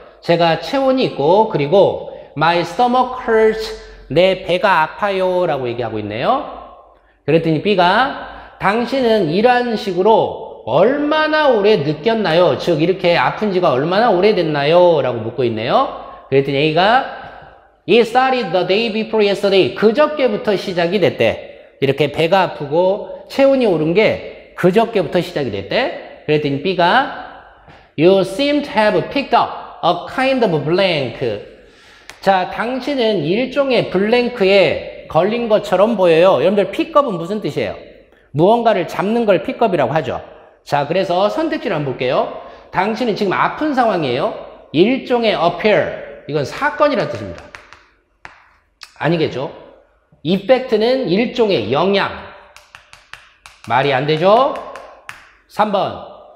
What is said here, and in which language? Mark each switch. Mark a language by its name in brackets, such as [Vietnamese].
[Korean] 제가 체온이 있고 그리고 [English] my stomach hurts. [Korean] 내 배가 아파요 라고 얘기하고 있네요. 그랬더니 B가 당신은 이러한 식으로 얼마나 오래 느꼈나요? 즉 이렇게 아픈 지가 얼마나 오래됐나요? 라고 묻고 있네요. 그랬더니 A가 [English] It started the day before yesterday. [Korean] 그저께부터 시작이 됐대. 이렇게 배가 아프고 체온이 오른 게 그저께부터 시작이 됐대. 그랬더니 B가 [English] You seem to have picked up a kind of blank. [Korean] 자, 당신은 일종의 블랭크에 걸린 것처럼 보여요. 여러분들 pickup은 무슨 뜻이에요? 무언가를 잡는 걸 pickup이라고 하죠. 자, 그래서 선택지를 한번 볼게요. 당신은 지금 아픈 상황이에요. 일종의 appear. 이건 사건이라는 뜻입니다. 아니겠죠? effect는 일종의 영향. 말이 안 되죠? 3번.